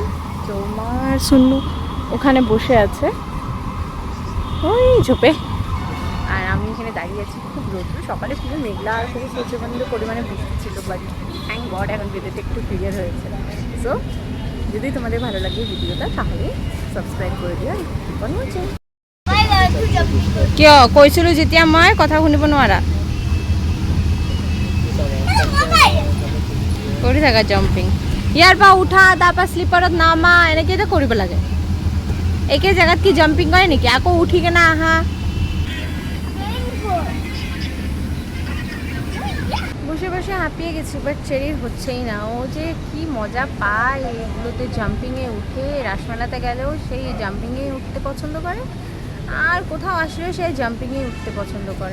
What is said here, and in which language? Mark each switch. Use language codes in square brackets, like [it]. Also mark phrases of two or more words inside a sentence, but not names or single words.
[bn] তো মার শূন্য ওখানে বসে আছে ওই ঝোপে, আর আমি এখানে দাঁড়িয়ে আছি। খুব রোদ্র, সকালে খুবই মেঘলা আর খুবই প্রচণ্ড পরিমাণে বৃষ্টি ছিল, [en] but thank god [bn] এখন ভিডিওটা একটু ক্লিয়ার হয়েছে। সো যদি তোমাদের ভালো লাগে ভিডিওটা তাহলে সাবস্ক্রাইব করে দিও। [as] কিয় কৈছিলো যেতিয়া মই কথা শুনিব নোৱাৰা কৰি থাকা জাম্পিং। ইয়াৰ পৰা উঠা, তাৰপৰা শ্লিপাৰত নামা, এনেকৈ কৰিব লাগে। একে জেগাত কি জাম্পিং কৰে নেকি? আকৌ উঠি কেনে আহা। [bn] বসে বসে হাঁপিয়ে গেছি, বাট চেরির হচ্ছেই না। ও যে কি মজা পায় এগুলোতে, জাম্পিংয়ে উঠে। রাসমেলাতে গেলেও সেই জাম্পিংয়ে উঠতে পছন্দ করে, আর কোথাও আসলেও সেই জাম্পিংয়ে উঠতে পছন্দ করে।